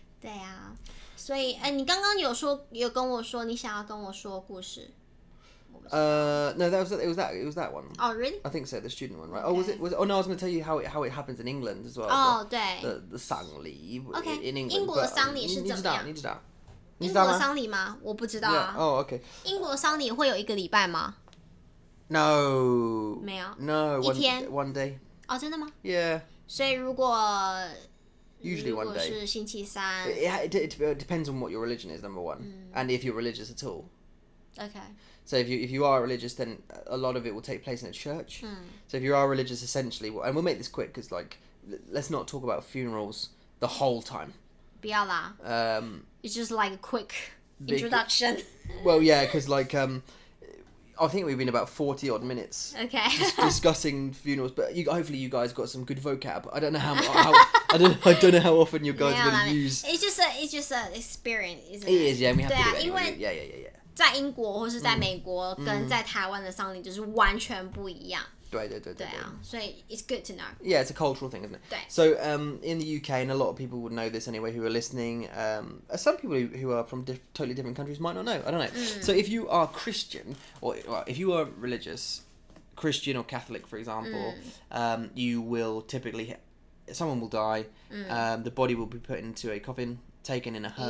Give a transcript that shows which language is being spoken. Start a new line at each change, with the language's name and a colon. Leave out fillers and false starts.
Chinese: 对啊，所以你刚刚有跟我说你想要跟我说故事。
English: No, it was that one. Oh, really? I think so, the student one, right? Okay. Oh, was it? Oh no, I was going to tell you how it happens in England as well.
Chinese: 哦，对。
English: The 丧礼 Okay. in England.
Chinese: 英国的丧礼是怎么样？你知道？英国的丧礼吗？我不知道啊。
English: Oh, okay.
Chinese: 英国的丧礼会有1个礼拜吗？
English: No.
Chinese: 没有。
English: No.
Chinese: 一天。
English: One day.
Chinese: 哦，真的吗？
English: Yeah.
Chinese: 所以如果
English: Usually one day.
Chinese: 如果是星期三。
English: It depends on what your religion is, number one, and if you're religious at all. Okay. So if you are religious, then a lot of it will take place in a church. So if you are religious, essentially, and we'll make this quick because let's not talk about funerals the whole time.
Chinese: 不要啦。
English: It's just like a quick introduction. Well, yeah, because I think we've been about 40 odd minutes. Okay. Discussing funerals, but hopefully you guys got some good vocab. I don't know how I don't know how often you guys are going to use. It's just an experience, isn't it? It is, yeah. And we have to do it
Chinese: 因为
English: anyway. Yeah.
Chinese: 在英国或是在美国跟在台湾的丧礼就是完全不一样。对啊，所以
English: it's good to know. Yeah, it's a cultural thing, isn't it?
Chinese: 对。
English: So in the UK, and a lot of people would know this anyway who are listening, some people who are from totally different countries might not know. I don't know. So if you are Christian, or if you are religious, Christian or Catholic, for example, you will typically, someone will die, the body will be put into a coffin, taken in a hearse.